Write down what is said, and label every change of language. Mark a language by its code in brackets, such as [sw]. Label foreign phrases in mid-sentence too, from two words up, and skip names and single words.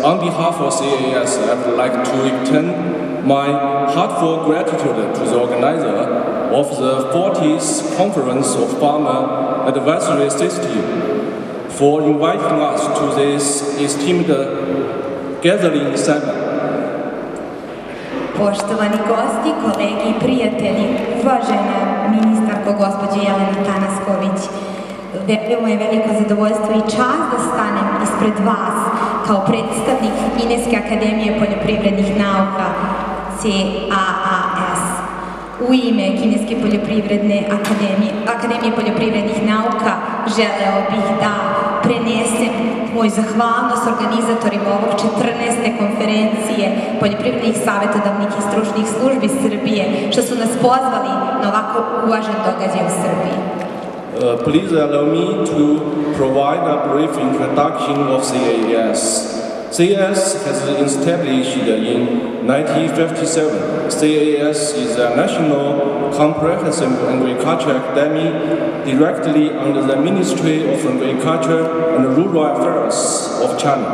[en] On behalf of CAS, I would like to extend my heartfelt gratitude to the organizer of the 40th Conference of Farmer Advisory System for inviting us to this esteemed gathering seminar. [sr] Poštovani gosti, kolegi i prijatelji, uvažena ministarko gospođa Jelena Tanasković, veoma je veliko zadovoljstvo i čast da stanem ispred vas kao predstavnik Kineske akademije poljoprivrednih nauka CAAS. U ime Kineske akademije poljoprivrednih nauka želeo bih da prenesem moju zahvalnost organizatorima ovog 14. konferencije poljoprivrednih savjetodavnih i stručnih službi Srbije što su nas pozvali na ovako uvažen događaj u Srbiji. [en] Please allow me to provide a brief introduction of CAAS. CAAS has been established in 1957. CAAS is a national comprehensive agriculture academy directly under the Ministry of Agriculture and Rural Affairs of China.